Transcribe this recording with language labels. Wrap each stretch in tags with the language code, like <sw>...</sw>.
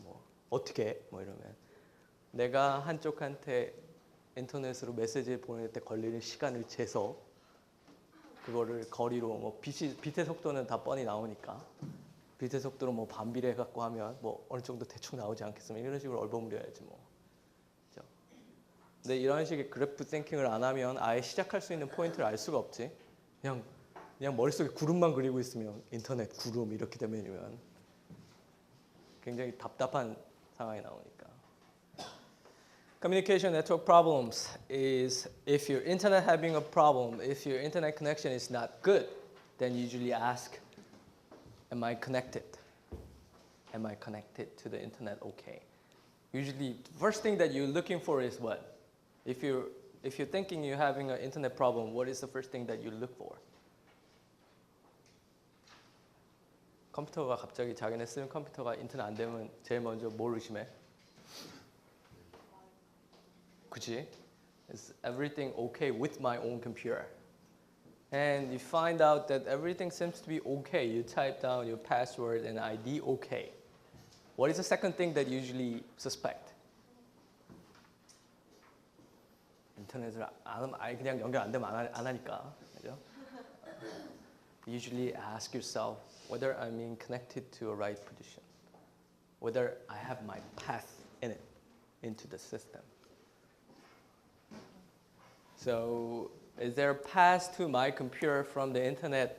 <ko>뭐 어떻게 뭐 이러면 내가 한쪽한테 인터넷으로 메시지를 보낼 때 걸리는 시간을 재서 그거를 거리로 뭐 빛의 속도는 다 뻔히 나오니까 빛의 속도로 뭐 반비례 갖고 하면 뭐 어느 정도 대충 나오지 않겠습니까? 이런 식으로 얼버무려야지 뭐. 그렇죠? 근데 이런 식의 그래프 띵킹을 안 하면 아예 시작할 수 있는 포인트를 알 수가 없지. 그냥 머릿속에 구름만 그리고 있으면 인터넷 구름 이렇게 되면 굉장히 답답한 상황이 나오니까.</ko> <en>Communication network problems is if your internet having a problem, if your internet connection is not good, then you usually ask, am I connected? Am I connected to the internet okay? Usually, the first thing that you're looking for is what? If you're thinking you're having an internet problem, what is the first thing that you look for?</en> <ko>컴퓨터가 갑자기 자기네 쓰는 컴퓨터가 인터넷 안 되면 제일 먼저 뭘 의심해? 그치?</ko> <en>Is everything okay with my own computer? And you find out that everything seems to be okay. You type down your password and ID okay. What is the second thing that you usually suspect?</en> <ko>인터넷을 안 하면 아예 그냥 연결 안 되면 안 하니까. 그죠?</ko> <en>Usually ask yourself whether I'm being connected to a right position, whether I have my path in it, into the system. So, is there a path to my computer from the internet?</en>